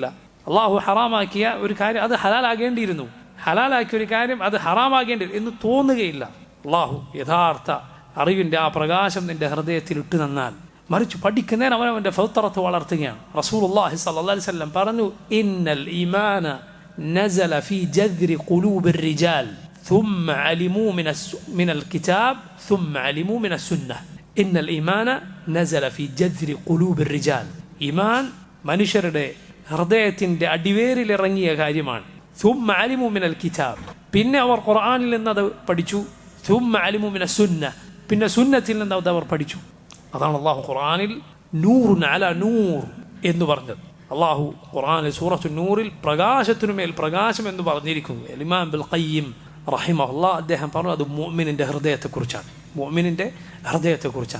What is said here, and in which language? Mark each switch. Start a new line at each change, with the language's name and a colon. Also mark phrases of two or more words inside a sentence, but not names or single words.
Malayalam: അള്ളാഹു ഹറാമാക്കിയ ഒരു കാര്യം അത് ഹലാലാകേണ്ടിയിരുന്നു, ഹലാലാക്കിയ ഒരു കാര്യം അത് ഹറാമാകേണ്ടി എന്ന് തോന്നുകയില്ല. അള്ളാഹു യഥാർത്ഥ അറിവിൻ്റെ ആ പ്രകാശം നിന്റെ ഹൃദയത്തിൽ ഇട്ട് തന്നാൽ, മറിച്ച് പഠിക്കുന്നതിന് അവനവൻ്റെ ഫിത്രത്ത് വളർത്തുകയാണ്.
Arabic: رسول الله صلى الله عليه وسلم പറഞ്ഞു, إن الإيمان نزل في جذر قلوب الرجال ثم علموا من الكتاب ثم علموا من السنة. إن الإيمان نزل في جذر قلوب الرجال.
Malayalam: ഈമാൻ മനുഷ്യരുടെ ഹൃദയത്തിൻ്റെ അടിവേരിൽ ഇറങ്ങിയ കാര്യമാണ്.
Arabic: ثم علموا من الكتاب,
Malayalam: പിന്നെ അവർ ഖുർആനിൽ നിന്ന് അത് പഠിച്ചു.
Arabic: ثم علموا من السنة,
Malayalam: പിന്നെ സുന്നത്തിൽ നിന്ന് അത് അവർ പഠിച്ചു. അതാണ് അള്ളാഹു ഖുർആനിൽ
Arabic: نور على نور
Malayalam: എന്ന് പറഞ്ഞത്. അള്ളാഹു ഖുർആനിൽ സൂറത്തു നൂറിൽ പ്രകാശത്തിനുമേൽ പ്രകാശം എന്ന് പറഞ്ഞിരിക്കുന്നു. ഇമാം ഇബ്നുൽ ഖയ്യിം റഹിമഹുല്ലാഹ് അദ്ദേഹം പറഞ്ഞു, അത് മുഅ്മിനിൻ്റെ ഹൃദയത്തെക്കുറിച്ചാണ്, മുഅ്മിനിൻ്റെ ഹൃദയത്തെക്കുറിച്ചാണ്.